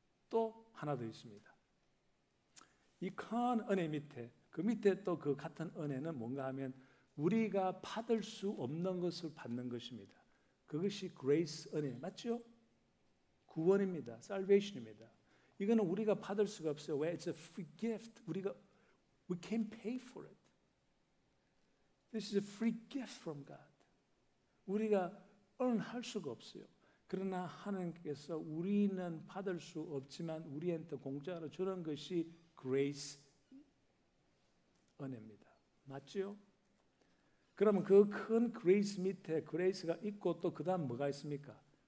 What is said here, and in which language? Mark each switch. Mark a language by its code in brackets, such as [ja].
[ko] 또 하나 더 있습니다. 이 큰 은혜 밑에, 그 밑에 또 그 같은 은혜는 뭔가 하면 우리가 받을 수 없는 것을 받는 것입니다. 그것이 grace 은혜, 맞죠? 구원입니다. salvation입니다. 이거는 우리가 받을 수가 없어요. 왜? [en] It's a free gift. We can't pay for it. This is a free gift from God. [ko] 우리가 earn할 수가 없어요. 그러나 하나님께서 우리는 받을 수 없지만 우리한테 공짜로 주는 것이 grace 은혜입니다. 맞죠? 그러면 그 큰 grace 밑에 grace가 있고 또 그 다음 뭐가 있습니까?